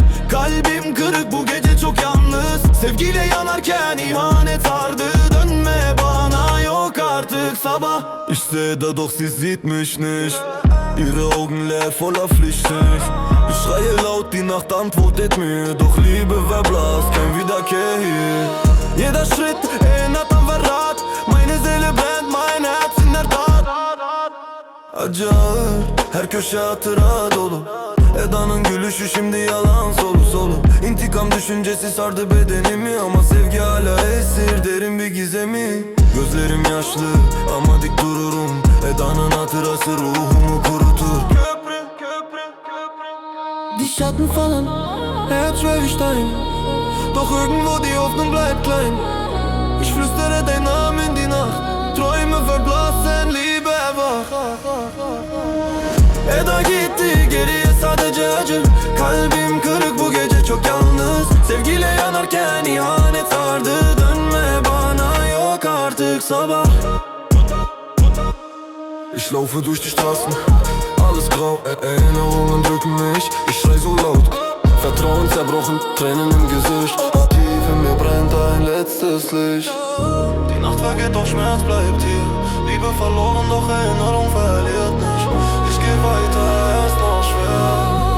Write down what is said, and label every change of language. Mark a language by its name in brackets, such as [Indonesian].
[Turkish] Kalbim kırık, bu gece çok yalnız. Sevgiyle yanarken ihanet sardı. Dönme bana, yok artık sabah. [German] Ich sehe da doch, sie sieht mich nicht. Ihre Augen leer, voller Pflichten. Ich schreie laut, die Nacht antwortet mir. Doch Liebe verblasst, kein Wiederkehr hier. Jeder Schritt erinnert an Verrat. Meine Seele brennt, mein Herz in der Tat. [Turkish] Acı ağır, her köşe hatıra dolu. Eda'nın gülüşü şimdi yalan, solu solu. İntikam düşüncesi sardı bedenimi. Ama sevgi hala esir, derin bir gizemi. Gözlerim yaşlı ama dik dururum. Eda'nın hatırası ruhumu kurutur. Köprü, köprü, köprü. [German] Die Schatten fallen, Herz schwer wie Stein. Doch irgendwo die Hoffnung bleibt klein. Ich flüstere deinen Namen in die Nacht. Träume verblassen, Liebe erwacht. [Turkish] Eda gitti, geriye sadece acı. Kalbim kırık, bu gece çok yalnız. Sevgiyle yanarken ihanet sardı. Dönme bana, yok artık sabah. [German] Ich laufe durch die Straßen, alles grau, Erinnerungen drücken mich. Ich schrei so laut, Vertrauen zerbrochen, Tränen im Gesicht. Tief in mir brennt ein letztes Licht. Die Nacht vergeht, doch Schmerz bleibt hier. Liebe verloren, doch Erinnerung verliert nicht. Ich geh weiter, erst noch schwer.